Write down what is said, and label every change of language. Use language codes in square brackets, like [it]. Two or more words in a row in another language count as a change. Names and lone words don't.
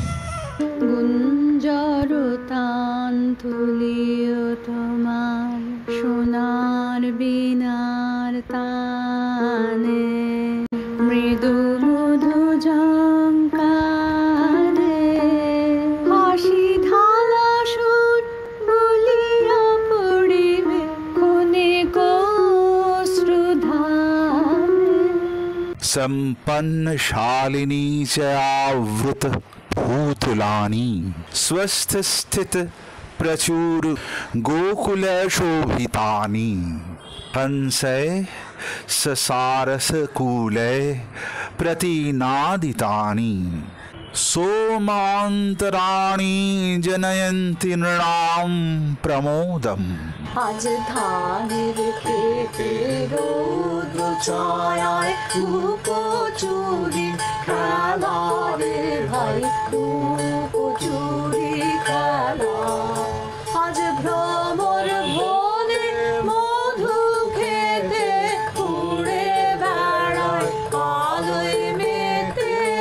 [bn] গুঞ্জরতান তুলিও তোমার সোনার বীণার তানে, মৃদু মধু ঝঙ্কারে হাসি ঢালা সুর বলিয়া পড়িবে ক্ষণিক অশ্রুধারে। [sa] संपन्न शालिनी च आवृत भूतलानी, स्वस्थ स्थित प्रचुर गोकुल शोभितानि, हंसै ससारस कूलै प्रतिनादितानि, सोमान्तराणि जनयन्ति नृणां प्रमोदम्। [bn] আজ ধানের খেতে রৌদ্র ছায়ায় রূপচুরি খেলা রে ভাই, রূপচুরি খেলা। আজ ভ্রমর বনে মধু খেতে উড়ে বেড়ায় আলোয় মেতে।